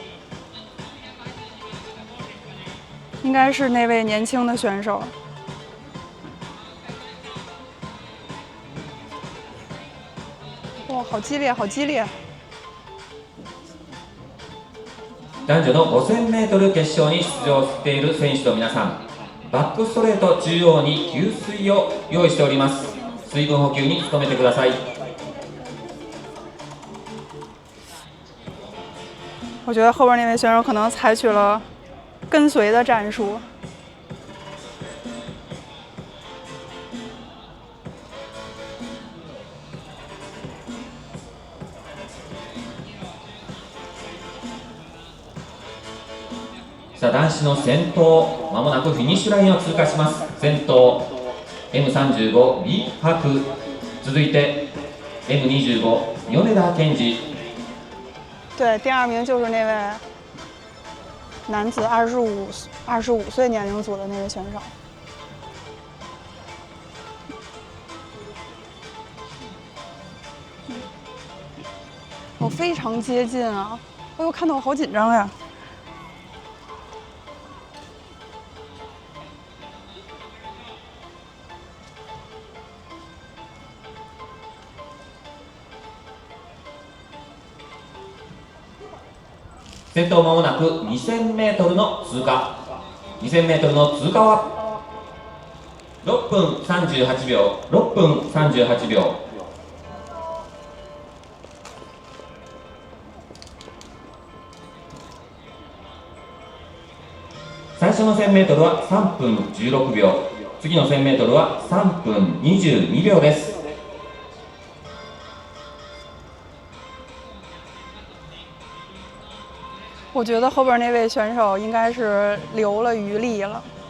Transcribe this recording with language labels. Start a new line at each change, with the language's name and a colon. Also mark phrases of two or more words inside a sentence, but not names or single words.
Chinese: 应该是那位年轻的选手。哇，好激烈，好激烈！
Japanese: 男女の 5000m 決勝に出場している選手の皆さん、バックストレート中央に給水を用意しております。水分補給に努めてください。
Chinese: 我觉得后边那位选手可能采取了跟随的战术。
Japanese: さあ男子の先頭、まもなくフィニッシュラインを通過します。先頭 M35 李博、続いて M25 米田健二。
Chinese: 对，第二名就是那位男子25岁年龄组的那位选手。我非常接近啊！哎呦，看得我好紧张呀！
Japanese: 先頭まもなく 2000m の通過。2000m の通過は6分38秒。6分38秒。最初の 1000m は3分16秒。次の 1000m は3分22秒です。
Chinese: 我觉得后边那位选手应该是留了余力了。